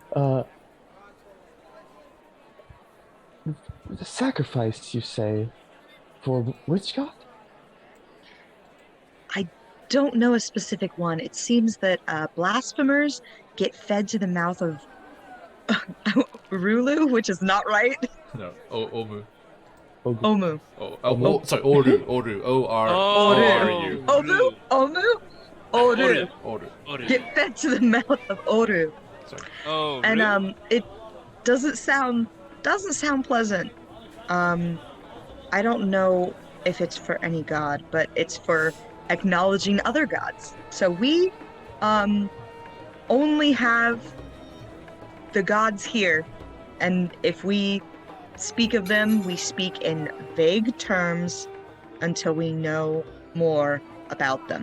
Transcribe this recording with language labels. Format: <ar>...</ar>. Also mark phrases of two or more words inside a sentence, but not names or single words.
<en>The sacrifice, you say, for which god? don't know a specific one. It seems that blasphemers get fed to the mouth of Rulu, which is not right. No, Omu. Omu. Sorry, Oru. O-R-U. Oru. Oru. Get fed to the mouth of Oru. Sorry. Oh, And really? it doesn't sound pleasant. I don't know if it's for any god, but it's for acknowledging other gods. So we only have the gods here, and if we speak of them, we speak in vague terms until we know more about them.</en>